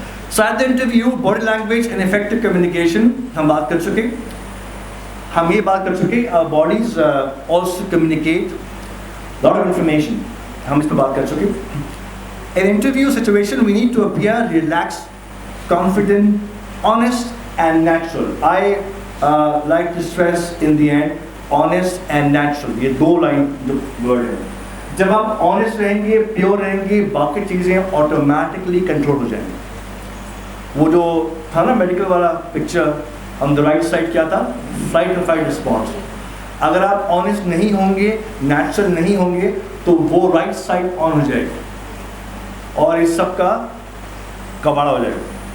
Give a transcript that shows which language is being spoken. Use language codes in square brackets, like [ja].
[en] ساتھ interview body language and effective communication [ur] ہم بات کر چکے. ہم یہ بات کر چکے [en] bodies also communicate lot of information, [ur] ہم اس پہ بات کر چکے. [en] In interview situation we need to appear relaxed, confident, honest and natural. I like to stress in the end honest and natural. [ur] یہ دو لائن جو ورڈ ہے. جب آپ honest رہیں گے, پیور رہیں گے, باقی چیزیں آٹومیٹکلی کنٹرول ہو جائیں گے. وہ جو تھا نا میڈیکل والا picture, [en] on the right side [ur] کیا تھا, [en] flight or fight response. [ur] اگر آپ honest نہیں ہوں گے, natural نہیں ہوں گے تو وہ right side on ہو جائے گی اور اس سب کا کباڑا ہو جائے گا.